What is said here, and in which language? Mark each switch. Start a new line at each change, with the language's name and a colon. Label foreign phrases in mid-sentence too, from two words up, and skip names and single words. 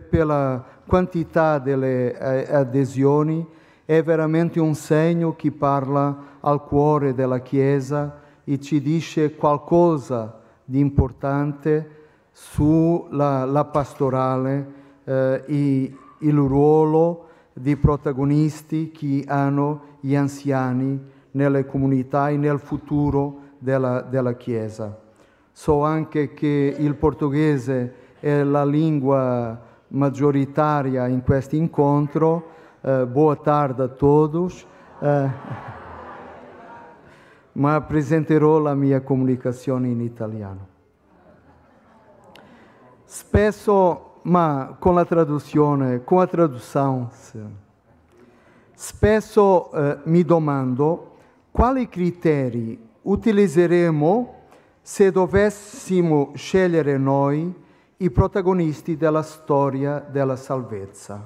Italian: per la quantità delle adesioni, è veramente un segno che parla al cuore della Chiesa e ci dice qualcosa di importante sulla pastorale e il ruolo di protagonisti che hanno gli anziani nelle comunità e nel futuro della Chiesa. So anche che il portoghese è la lingua maggioritaria in questo incontro.
Portuguese: Boa tarde a todos.
Italian: Ma presenterò la mia comunicazione in italiano. Spesso, ma con la traduzione, spesso mi domando quali criteri utilizzeremo se dovessimo scegliere noi i protagonisti della storia della salvezza.